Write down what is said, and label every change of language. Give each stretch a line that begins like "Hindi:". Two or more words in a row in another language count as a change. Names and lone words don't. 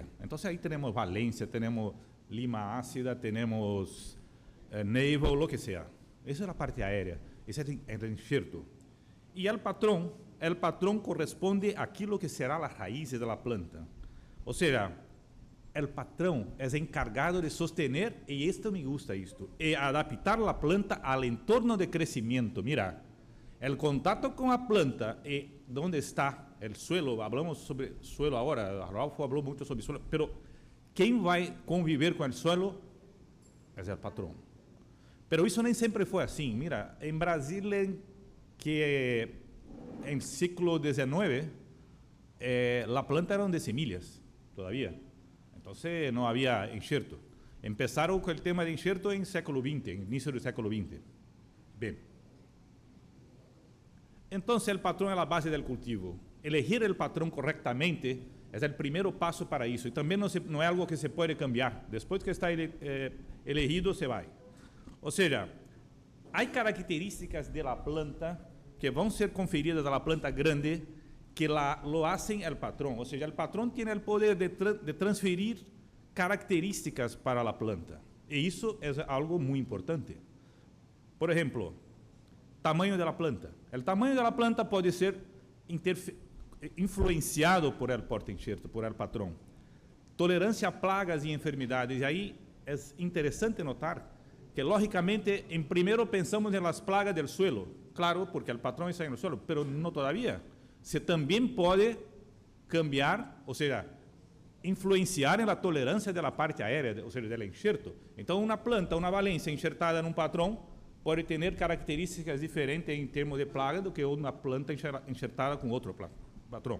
Portuguese: Então, aí temos valência, temos lima ácida, temos navel,
Spanish: lo que
Portuguese: seja. Essa é a parte aérea, esse é o enxerto. E o patrão corresponde àquilo que será a raiz da planta. Ou seja, o patrão é
Spanish: encargado de sostener,
Portuguese: e isto
Spanish: me gusta,
Portuguese: e adaptar a planta ao entorno de crescimento. Mira, o contato com a planta e onde está o suelo,
Spanish: hablamos sobre suelo
Portuguese: agora, Ralfo falou muito sobre suelo, pero quem vai conviver com o suelo é o patrão. Pero isso nem sempre foi assim. Mira, em Brasil, que em século XIX, a planta era de semillas, todavía. Então, não havia enxerto. Empezaram com o tema de enxerto em século XX, início do século XX. Bem. Então, o patrão é a base do cultivo. Elegir o patrão corretamente é o primeiro passo para isso. E também não é algo que se pode cambiar. Depois que está elegido, se vai. Ou seja, há características da planta que vão ser conferidas à planta grande que
Spanish: lo hacen el patrón. O sea, el patrón tiene el poder de transferir características para la planta. Y eso es algo muy importante. Por ejemplo, tamaño de la planta. El tamaño de la planta puede ser influenciado por el porta-injerto, por el patrón. Tolerancia a plagas y enfermedades. Y ahí es interesante notar que, lógicamente, en primero pensamos en las plagas del suelo. Claro, porque el patrón está en el suelo, pero no todavía.
Portuguese: Se também pode cambiar, ou seja, influenciar na tolerância da parte aérea, ou seja, do enxerto. Então, uma planta, uma valência enxertada num patrão pode ter características diferentes em termos de plaga do que uma planta enxertada com outro patrão.